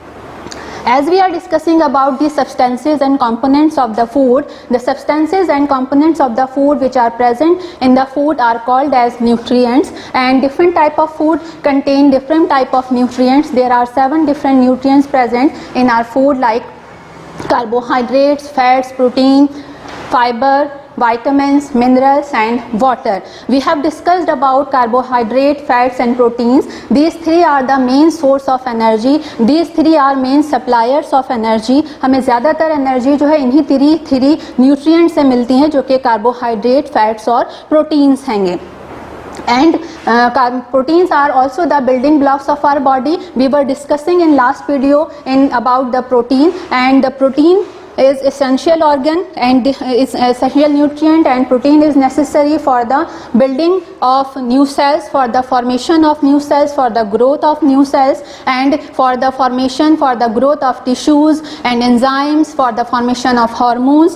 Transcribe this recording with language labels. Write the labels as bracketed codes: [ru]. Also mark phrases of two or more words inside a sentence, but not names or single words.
[en] As we are discussing about the substances and components of the food, the substances and components of the food which are present in the food are called as nutrients, and different type of food contain different type of nutrients. There are 7 different nutrients present in our food, like carbohydrates, fats, protein, fiber, vitamins, minerals and water. We have discussed about carbohydrate, fats and proteins. These 3 are the main source of energy. These 3 are main suppliers of energy. [hi] हमें ज़्यादातर एनर्जी जो है इन्हीं 3 न्यूट्रिएंट से मिलती हैं, जो कि [en] carbohydrate, fats [hi] और प्रोटीन्स हैंगे. [en] And proteins are also the building blocks of our body. We were discussing in last video about the protein, and the protein is essential organ and is essential nutrient, and protein is necessary for the building of new cells, for the formation of new cells, for the growth of new cells, and for the formation, for the growth of tissues and enzymes, for the formation of hormones.